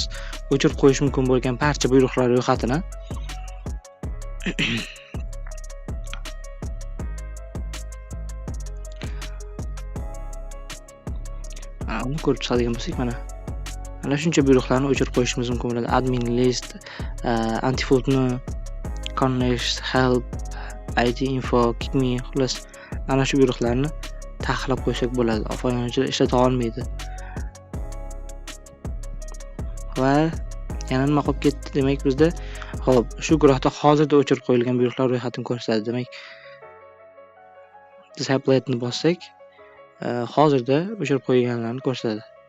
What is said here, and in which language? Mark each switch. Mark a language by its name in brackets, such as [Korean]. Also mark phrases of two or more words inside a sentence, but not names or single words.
[Uzbek] O'chirib qo'yish mumkin bo'lgan barcha buyruqlar ro'yxatini uni ko'rib chiqadigan bo'lsak, mana shuncha buyruqlarni o'chirib qo'yishimiz mumkin bo'ladi. [English] Admin list, antifootni, connect, help, IT info, kick me, [Uzbek] xullas ana shu buyruqlarni taqiqlab qo'ysak bo'ladi. Foydalanuvchilar ishlata olmaydi. Va yana nima qolib ketdi? Demak, bizda Xo'p, shu guruhda hozirda o'chirib qo'yilgan buyruqlar ro'yxatini ko'rsatadi. Demak, Disabledni bossak, hozirda o'chirib qo'yilganlarni ko'rsatadi.